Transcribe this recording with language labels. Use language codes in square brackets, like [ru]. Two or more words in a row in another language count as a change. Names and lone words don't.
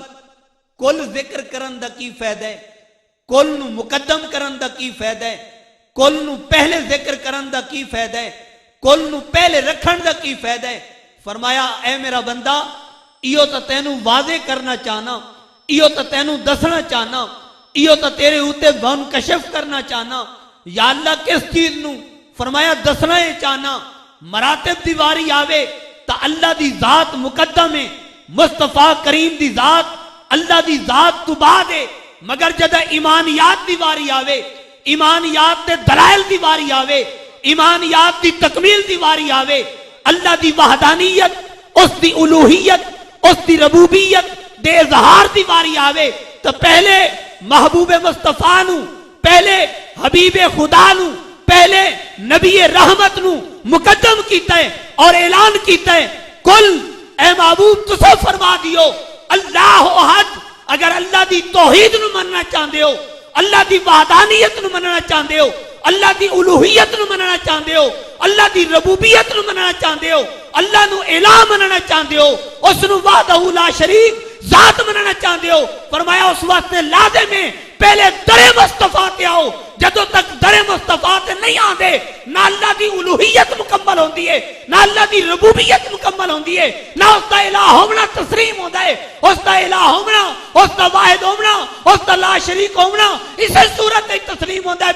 [pa] کل ذکر کرن دا کی فائدہ ہے؟ کل نو مقدم کرن دا کی فائدہ ہے؟ کل نو پہلے ذکر کرن دا کی فائدہ ہے؟ کل نو پہلے رکھن دا کی فائدہ ہے؟ فرمایا اے میرا بندہ، ایو تا تینو واضح کرنا چاہنا، ایو تا تینو دسنا چاہنا، ایو تا تیرے اوتے منکشف کرنا چاہنا۔ یا اللہ کس چیز نو؟ فرمایا دسنا ہے چاہنا۔ مراتب دیواری آوے تا اللہ دی ذات مقدم ہے، مصطفیٰ کریم دی ذات اللہ دی ذات تو بعد ہے۔ مگر جدہ ایمانیات دیواری آوے، ایمانیات تے دلائل دیواری آوے، ایمانیات دی تکمیل دی واری آوے، اللہ دی وحدانیت، اس دی الوہیت، اس دی ربوبیت دے اظہار دی واری آوے تو پہلے محبوب مصطفیٰ نو، پہلے حبیب خدا نو، پہلے نبی رحمت نو مقدم کیتا ہے اور اعلان کیتا ہے کل اے محبوب تسا فرما دیو [ar] اللہ احد، [pa] اگر اللہ دی توحید نو مننا چاہندے ہو، اللہ دی وحدانیت نو مننا چاہندے ہو، اللہ دی الوہیت نو مننا چاہندے ہو، اللہ دی ربوبیت نو مننا چاہندے ہو، اللہ نو الہ مننا چاہندے ہو، اس نو [ar] وحدہ لا شریک [pa] ذات مننا چاہندے ہو، فرمایا اس واسطے لازم ہے پہلے در مصطفیٰ تے آؤ۔ جدو تک در مصطفیٰ تے نہیں آندے نہ اللہ دی الوہیت مکمل ہوندی ہے، نہ اللہ دی ربوبیت مکمل ہوندی ہے، نہ اس دا الہ ہونا تسلیم ہوتا ہے، اس دا الہ ہونا، اس دا واحد ہونا، اس دا [ar] لا شریک [pa] ہونا [ur] اسے صورت میں تسلیم ہوتا ہے۔